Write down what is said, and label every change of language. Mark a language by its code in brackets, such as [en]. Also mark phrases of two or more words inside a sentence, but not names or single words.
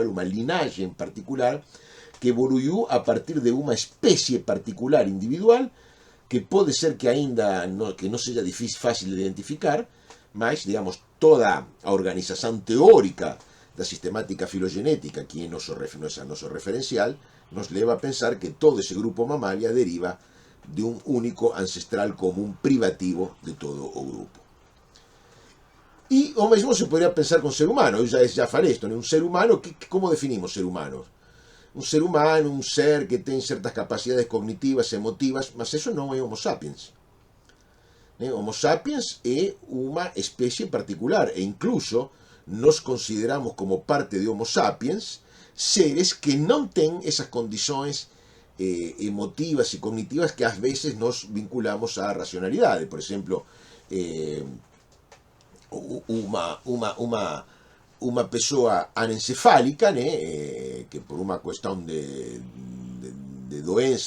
[pt] uma linhagem particular que evoluiu a partir de uma espécie particular individual que pode ser que ainda que não seja difícil, fácil de identificar, mas, digamos, toda a organização teórica da sistemática filogenética, que é nosso referencial, nos leva a pensar que todo esse grupo mamália deriva de um único ancestral comum privativo de todo o grupo. E o mesmo se poderia pensar com o ser humano. Eu já falei isto, né? Um ser humano, como definimos ser humano? Um ser humano, um ser que tem certas capacidades cognitivas, emotivas, mas isso não é Homo sapiens. Homo sapiens é uma espécie particular e incluso nos consideramos como parte de Homo sapiens seres que não têm essas condições emotivas e cognitivas que às vezes nos vinculamos à racionalidade. Por exemplo, uma pessoa anencefálica, né, que por uma questão de doença,